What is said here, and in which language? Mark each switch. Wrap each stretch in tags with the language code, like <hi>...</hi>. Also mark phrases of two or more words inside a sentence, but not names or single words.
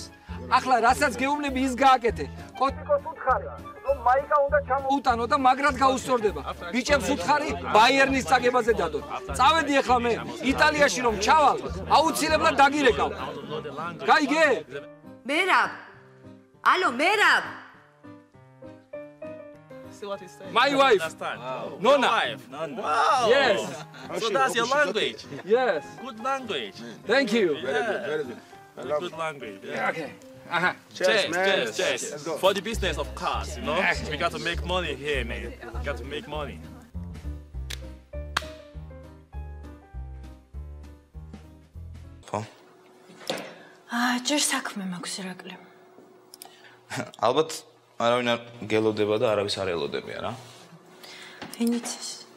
<ka>ახლა რასაც გეუბნები ის გააკეთე. კოტიკოს უთხარი, რომ მაიკა უნდა ჩამოუტანო და მაგრად გაუსწორდება. ბიჭებს უთხარი, ბაიერნის წაგებაზე დადონ. წავედი ახლა მე იტალიაში რომ ჩავალ, აუცილებლად დაგირეკავ. გაიგე? მერაბ. ალო, მერაბ.</ka> <en>My wife. Nona. Wow. Yes. So that's your language? Yes. Good language. Thank you. Very good. Good language. Yeah. Okay. Cheers. For the business of cars, you know? We got to make money here, man. We got to make money.</en> <ka>ხო? ჯერ საქმე მაქვს ირაკლი. ალბათ არავინ არ გელოდება და არავის არ ელოდებია რა. ვინ იცის?</ka>